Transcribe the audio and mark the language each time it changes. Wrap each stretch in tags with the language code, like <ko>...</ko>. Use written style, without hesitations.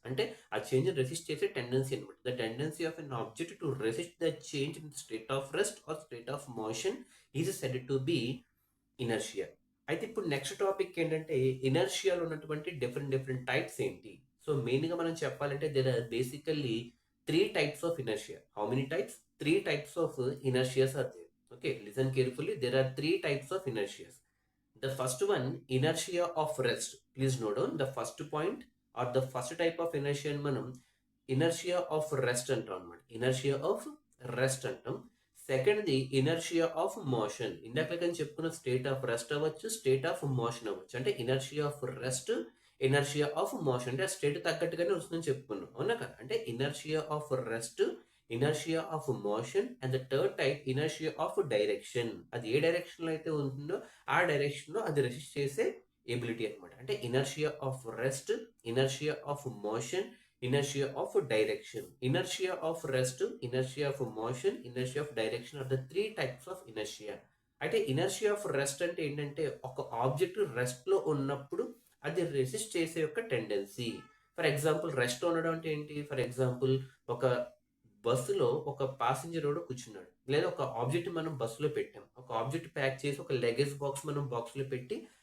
<te>అంటే ఆ change resist చేసే టెండెన్సీ అనమాట.</te> <en>The tendency of an object to resist the change in state of rest or state of motion is said to be inertia.</en> <te>అయితే ఇప్పుడు next topic ఏంటంటే ఇనర్షియాలో ఉన్నటువంటి different different types ఏంటి. So మెయిన్గా మనం చెప్పాలంటే</te> <en>There are basically 3 types of inertia. How many types? 3 types of inertias are there. Okay, listen carefully. There are 3 types of inertias. The first one, inertia of rest. Please note down the first point or the first type of inertia మనం inertia of rest</en> <te>అంటాం అన్నమాట. inertia of rest అంటాం.</te> <en>Second the inertia of motion.</en> <te>ఇందాక కానీ చెప్పుకున్న state of rest అవ్వచ్చు, state of motion అవ్వచ్చు. అంటే inertia of rest, inertia of motion. అంటే ఆ స్టేట్ తగ్గట్టుగానే వస్తుందని చెప్పుకున్నాం, అవునా కదా?</te> <en>అంటే inertia of rest, inertia of motion, and the third type inertia of direction.</en> <te>అది ఏ డైరెక్షన్ లో అయితే ఉంటుందో ఆ డైరెక్షన్ లో అది రెసిస్ట్ చేసే ఎబిలిటీ అనమాట.</te> <en>అంటే inertia of rest, inertia of motion, inertia of direction. Inertia of rest, inertia of motion, inertia of direction are the 3 types of inertia.</en> <te>అయితే ఇనర్షియా ఆఫ్ రెస్ట్ అంటే ఏంటంటే ఒక ఆబ్జెక్ట్ రెస్ట్ లో ఉన్నప్పుడు అది రెసిస్ట్ చేసే యొక్క టెండెన్సీ. ఫర్ ఎగ్జాంపుల్ రెస్ట్ ఉండడం అంటే ఏంటి? ఫర్ ఎగ్జాంపుల్ ఒక బస్సులో ఒక ప్యాసింజర్ కూడా కూర్చున్నాడు, లేదా ఒక ఆబ్జెక్ట్ మనం బస్సులో పెట్టాం, ఒక ఆబ్జెక్ట్ ప్యాక్ చేసి ఒక లగేజ్ బాక్స్ మనం బాక్స్లో పెట్టి</te>